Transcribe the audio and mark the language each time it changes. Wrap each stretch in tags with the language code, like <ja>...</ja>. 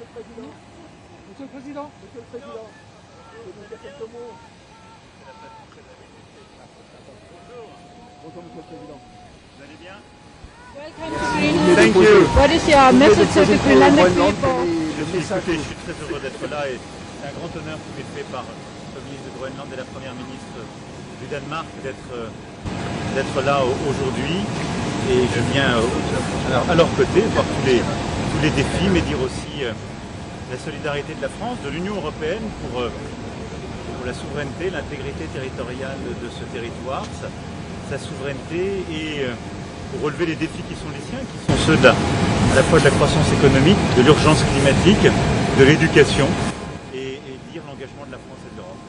<fr>Monsieur le Président, je vous dire quelques mots. Bonjour Monsieur le Président. Vous allez bien?</fr> <en>Welcome to Greenland. Thank you. What is your message to the Greenlandic people?</en> <fr>Je suis très heureux d'être là et c'est un grand honneur qui m'est fait par le ministre de Groenland et la première ministre du Danemark d'être là aujourd'hui. Et je viens à leur côté voir tous les défis, mais dire aussi la solidarité de la France, de l'Union européenne pour la souveraineté, l'intégrité territoriale de ce territoire, sa souveraineté et pour relever les défis qui sont les siens, qui sont ceux à la fois de la croissance économique, de l'urgence climatique, de l'éducation et dire l'engagement de la France et de l'Europe.</fr>